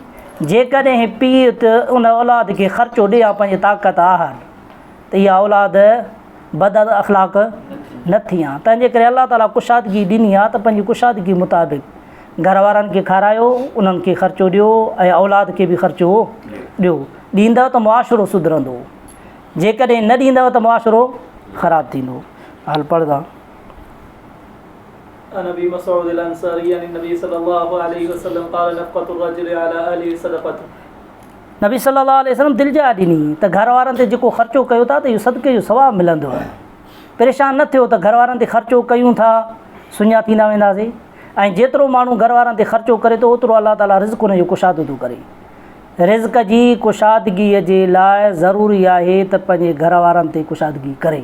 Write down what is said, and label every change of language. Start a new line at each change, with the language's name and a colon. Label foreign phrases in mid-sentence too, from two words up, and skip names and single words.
Sindhi: जेकॾहिं पीउ त उन औलाद खे ख़र्चो ॾे या पंहिंजी ताक़त आहे त इहा औलाद बद अख़लाक न थी आहे। तंहिंजे करे अलाह ताला कुशादगी ॾिनी आहे त पंहिंजी कुशादगी मुताबिक़ घर वारनि खे खारायो, उन्हनि खे ख़र्चो ॾियो ऐं औलाद खे बि ख़र्चो ॾियो। ॾींदव त मुआशिरो सुधरंदो, जेकॾहिं न ॾींदव त मुआशिरो ख़राबु थींदो। हल पढ़ंदा।
Arabic: عن ابي مسعود الانصاري عن النبي صلى الله عليه وسلم قال نفقة الرجل على اهله صدقة।
Sindhi: नबी
Arabic: صلى الله عليه وسلم
Sindhi: दिलि जा ॾिनी त घर वारनि ते जेको ख़र्चो कयो था त इहो सदके जो सवाबु मिलंदो आहे। परेशान न थियो त घर वारनि ते ख़र्चो कयूं था सुञा थींदा वेंदासीं। ऐं जेतिरो माण्हू घर वारनि ते ख़र्चो करे थो ओतिरो अलाह ताला रिज़्क़ उनजो कुशादो थो करे। रिज़्क़ जी कुशादगीअ जे लाइ ज़रूरी आहे त पंहिंजे घर वारनि ते कुशादगी करे।